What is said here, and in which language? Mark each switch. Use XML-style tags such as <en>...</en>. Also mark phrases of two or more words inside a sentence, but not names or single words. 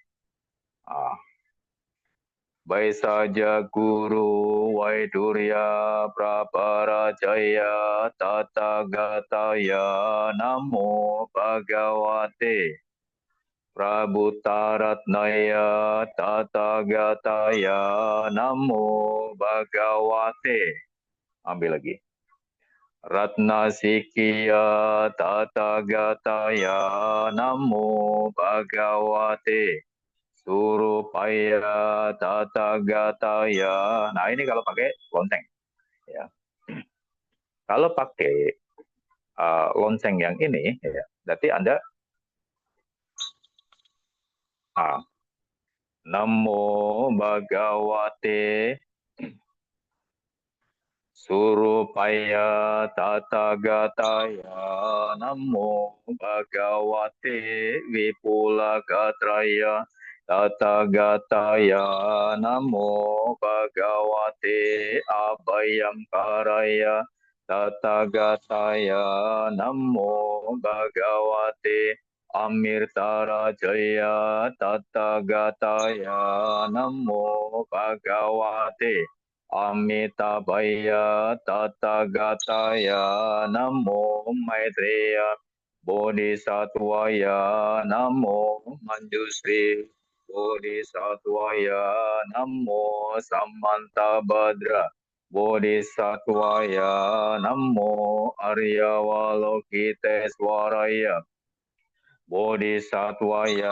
<sa>Vaisaja Guru Vaidurya Praparajaya Tathagataye Namo Bhagavate Prabhutaratnaya Tathagataye Namo Bhagavate.</sa> <id>Ambil lagi.</id> <sa>Ratna Sikya Tathagataye Namo Bhagavate Surupaya Tathagataye.</sa> <id>Nah ini kalau pakai lonceng. Ya. Kalau pakai lonceng yang ini, ya, berarti Anda</id> <sa>Namo Bhagavate Surupaya Tathagataye Namo Bhagavate Vipulagatraya Tathagataye Namo Bhagavate Abhayamkaraya Tathagataye Namo Bhagavate Amirtarajaya Tathagataye Namo Bhagavate Amitabhaya Tathagataye Namo Maitreya Bodhisattvaya Namo Manjusri Bodhisattvaya Namo Samantabhadra Bodhisattvaya Namo Aryawalokiteswaraya Bodhisattvaya</sa>